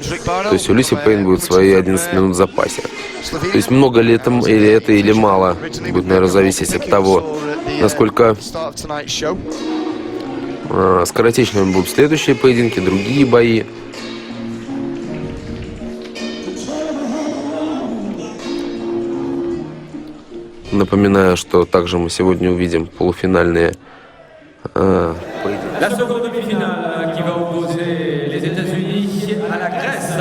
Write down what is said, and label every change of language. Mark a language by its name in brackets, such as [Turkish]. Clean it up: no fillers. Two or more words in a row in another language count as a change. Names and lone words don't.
[Russian] То есть у Люси Пейн будет свои 11 минут в запасе. То есть много ли это или мало, будет, наверное, зависеть от того, насколько скоротечными будут следующие поединки, другие бои. Напоминаю, что также мы сегодня увидим полуфинальные поединки. [French] La seconde demi-finale qui va opposer les États-Unis à la Grèce.